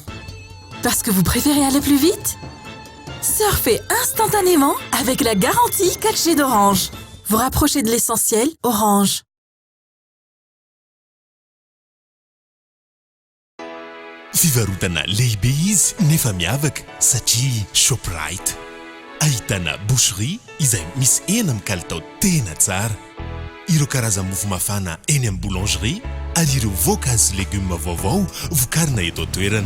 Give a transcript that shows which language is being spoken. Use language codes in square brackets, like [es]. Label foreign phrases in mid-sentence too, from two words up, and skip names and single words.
[fr] Parce que vous préférez aller plus vite? Surfez instantanément avec la garantie 4G d'Orange. Vous rapprochez de l'essentiel, Orange. [mg] Fivarotana lehibe izy nefa miavaka satria Shoprite. Ahitana boucherie izay misy hena amin'ny kalitao tena tsara. Ireo karazan-mofo mafana eny amin'ny boulangerie ary ireo voankazo légumes vaovao vokarina eto an-toerana.